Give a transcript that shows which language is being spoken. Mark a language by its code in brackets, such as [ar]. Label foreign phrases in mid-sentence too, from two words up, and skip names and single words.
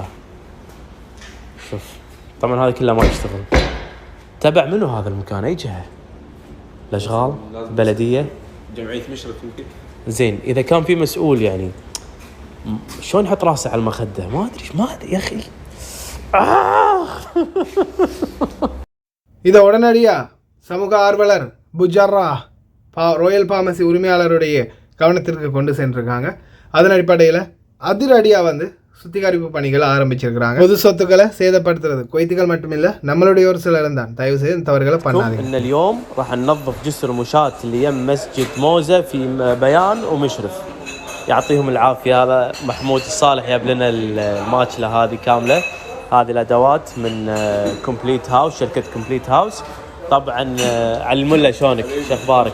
[ar] شوف طبعا هذا كله ما يشتغل. تبع منو هذا المكان؟ اي جهه؟ الاشغال بلديه جمعية مشرف يمكن. زين اذا كان في مسؤول يعني شلون يحط راسه على المخده؟ ما ادري يا اخي. [ta] இதை உடனடியாக சமூக ஆர்வலர் புஜர்ரா ராயல் பார்மசி உரிமையாளருடைய கவனத்திற்கு கொண்டு சென்றிருக்காங்க. அதன் அடிப்படையில் அதிரடியாக வந்து சுத்திகரிப்பு பணிகளை ஆரம்பிச்சிருக்கிறாங்க. பொது சொத்துக்களை சேதப்படுத்துறது குவைத்திகள் மட்டுமில்லை, நம்மளுடைய ஒரு சிலர் தான். தயவு செய்து தவறுகளை பண்ணாதீங்க. [ar] ان اليوم راح ننظف جسر مشاة اللي يم مسجد موزة في بيان ومشرف. يعطيهم العافية. هذا محمود الصالح جاب لنا الماكلة هذه كاملة. هذه الادوات من كومبليت هاوس، شركه كومبليت هاوس. طبعا علي الملا شلونك؟ شو اخبارك؟